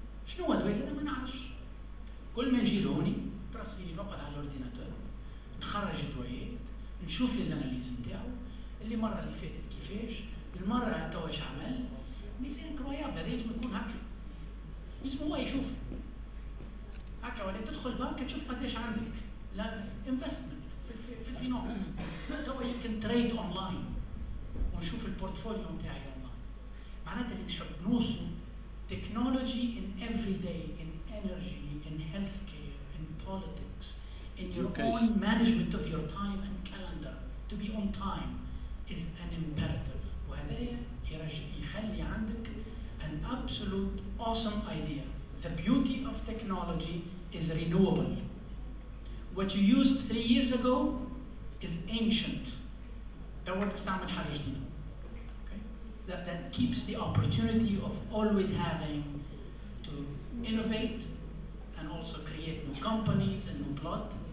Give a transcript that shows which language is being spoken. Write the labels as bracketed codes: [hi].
[ar] شنو هو دواء؟ انا ما نعرفش. كل ما نجي لهوني براسي نقعد على الاورديناتور نخرج دوايات نشوف لي زاناليز نتاعو اللي المره اللي فاتت كيفاش المره توا اش عمل [fr] مي سي انكرويابل. [ar] هذا لازم يكون هكا لازم هو يشوف هكا ولا تدخل بنك تشوف قداش عندك لا انفستمنت في الفينانس توا يمكن تريد اونلاين ونشوف البورتفوليو نتاعي اونلاين. معناتها اللي نحب نوصلوا [en] technology in everyday in energy in healthcare in politics in your own management of your time and calendar to be on time is an imperative. [ar] وهذا يخلي عندك [en] an absolute awesome idea. The beauty of technology is renewable. What you used 3 years ago is ancient. [ar] توا تستعمل حاجة جديدة. [en] That keeps the opportunity of always having to innovate and also create new companies and new blood.